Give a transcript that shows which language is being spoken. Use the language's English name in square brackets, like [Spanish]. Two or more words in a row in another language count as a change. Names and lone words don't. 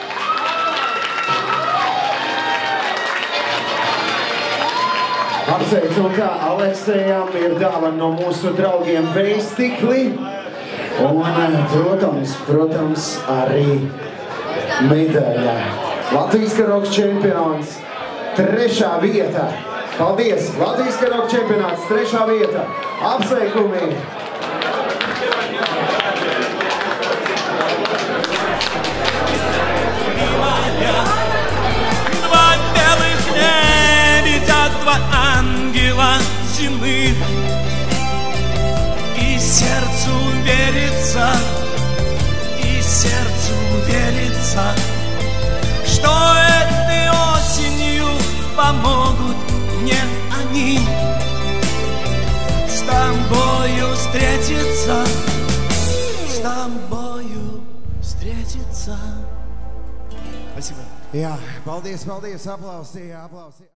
[Latvian] Apsveicu, kā Aleksejam ir dāvana no mūsu draugiem Veistikli. Un, protams, arī medaļa. Latvijas karaoke čempions, 3. vieta. Paldies! Latvijas karaoke čempionāts, 3. vieta. Apsveikumi! [Russian] Два белых лебедя, два ангела зимы. И сердцу верится, что этой осенью помогут мне они с тобою встретиться, Спасибо. [Latvian] Jā, paldies, aplausi.